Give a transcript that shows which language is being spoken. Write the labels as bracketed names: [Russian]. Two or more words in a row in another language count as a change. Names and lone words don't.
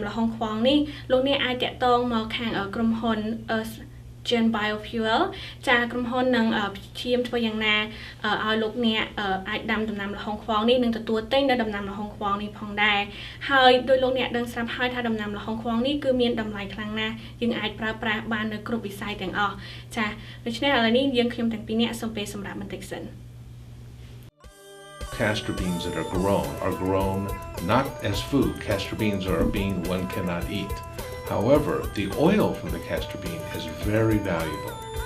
[Khmer] ល្ហុងខ្វងនេះលោកអ្នកអាចតាក់ទងមកខាងក្រុមហ៊ុន Ocean Biofuel ចាក្រុមហ៊ុននឹងព្យាយាមធ្វើយ៉ាងណាឲ្យលោកអ្នកអាចដាំដំណាំល្ហុងខ្វងនេះនិងទទួលទិញនៅដំណាំល្ហុងខ្វងនេះផងដែរហើយដោយលោកអ្នកដឹងស្រាប់ហើយថាដំណាំល្ហុងខ្វងនេះគឺមានតម្លៃខ្លាំងណាស់យើងអាចប្រើប្រាស់បាននៅគ្រប់វិស័យទាំងអស់ចាដូច្នេះឥឡូវនេះយើងខ្ញុំទាំងពីរនាក់សូមពេលសម្រាប់បន្តិចសិន [English] Castor beans that are grown not as food. Castor beans are a bean one cannot eat. However, the oil from the castor bean is very valuable.